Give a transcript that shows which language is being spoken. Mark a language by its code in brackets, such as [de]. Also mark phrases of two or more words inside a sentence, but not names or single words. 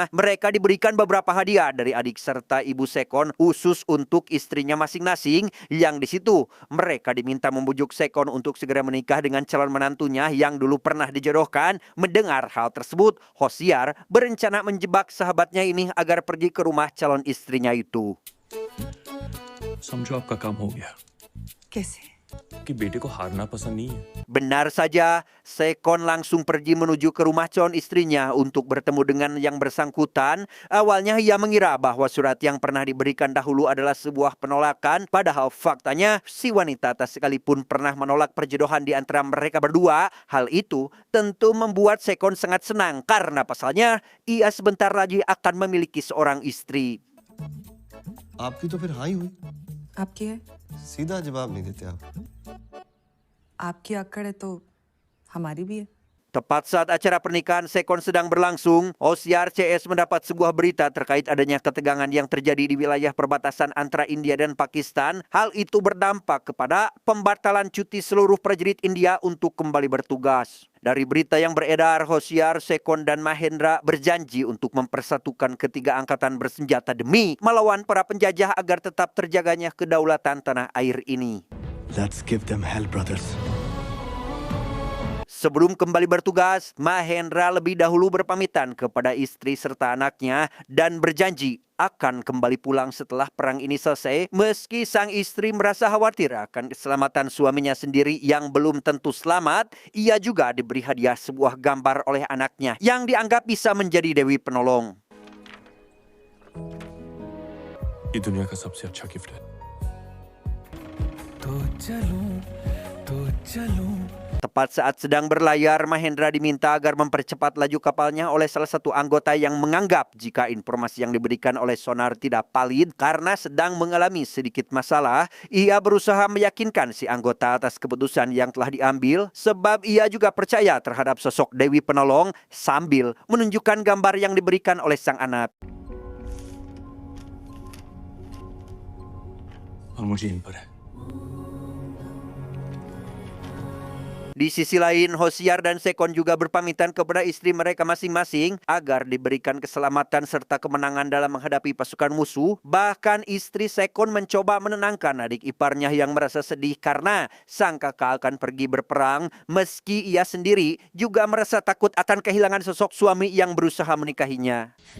[id] Mereka diberikan beberapa hadiah dari adik serta ibu Sekon khusus untuk istrinya masing-masing, yang di situ mereka diminta membujuk Sekon untuk segera menikah dengan calon menantunya yang dulu pernah dijodohkan. Mendengar hal tersebut, Hosiar berencana menjebak sahabatnya ini agar pergi ke rumah calon istrinya itu. [hi] समझो आपका काम हो गया कैसे? कि बेटे को हारना पसंद नहीं है। [id] Benar saja, Sekon langsung pergi menuju ke rumah calon istrinya untuk bertemu dengan yang bersangkutan. Awalnya ia mengira bahwa surat yang pernah diberikan dahulu adalah sebuah penolakan, padahal faktanya si wanita tak sekalipun pernah menolak perjodohan di antara mereka berdua. Hal itu tentu membuat Sekon sangat senang karena pasalnya ia sebentar lagi akan memiliki seorang istri. [hi] आपकी तो फिर हाँ ही हुई। आपकी है? सीधा जवाब नहीं देते आप। आपकी अक्कड़ है तो हमारी भी है। [id] Tepat saat acara pernikahan Sekon sedang berlangsung, Hosiar CS mendapat sebuah berita terkait adanya ketegangan yang terjadi di wilayah perbatasan antara India dan Pakistan. Hal itu berdampak kepada pembatalan cuti seluruh prajurit India untuk kembali bertugas. Dari berita yang beredar, Hosiar, Sekon, dan Mahendra berjanji untuk mempersatukan ketiga angkatan bersenjata demi melawan para penjajah agar tetap terjaganya kedaulatan tanah air ini. [en] Let's give them hell, brothers. [id] Sebelum kembali bertugas, Mahendra lebih dahulu berpamitan kepada istri serta anaknya dan berjanji akan kembali pulang setelah perang ini selesai, meski sang istri merasa khawatir akan keselamatan suaminya sendiri yang belum tentu selamat. Ia juga diberi hadiah sebuah gambar oleh anaknya yang dianggap bisa menjadi dewi penolong. [hi] ये दुनिया का सबसे अच्छा गिफ्ट है। [id] Tepat saat sedang berlayar, Mahendra diminta agar mempercepat laju kapalnya oleh salah satu anggota yang menganggap jika informasi yang diberikan oleh sonar tidak valid karena sedang mengalami sedikit masalah. Ia berusaha meyakinkan si anggota atas keputusan yang telah diambil sebab ia juga percaya terhadap sosok Dewi Penolong sambil menunjukkan gambar yang diberikan oleh sang anak. [hi] और मुझे इन पर है। [id] Di sisi lain, Hosiar dan Sekon juga berpamitan kepada istri mereka masing-masing agar diberikan keselamatan serta kemenangan dalam menghadapi pasukan musuh. Bahkan istri Sekon mencoba menenangkan adik iparnya yang merasa sedih karena sang kakak akan pergi berperang, meski ia sendiri juga merasa takut akan kehilangan sosok suami yang berusaha menikahinya.